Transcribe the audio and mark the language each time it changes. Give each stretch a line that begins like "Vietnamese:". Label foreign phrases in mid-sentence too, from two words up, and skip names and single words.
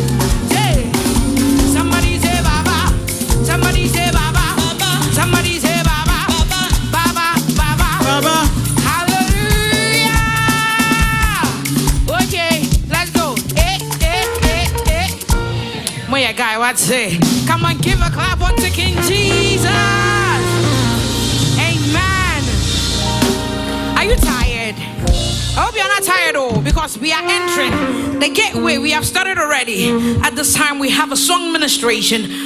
English: Somebody say Baba. Somebody say Baba. Somebody say Baba. Baba, Baba. Baba. Hallelujah. Okay, let's go. Moya guy, what say? Come on, give a clap unto King Jesus. Amen. Are you tired? I hope you're not tired, oh, because we are entering the gateway. We have started already. At this time, we have a song ministration.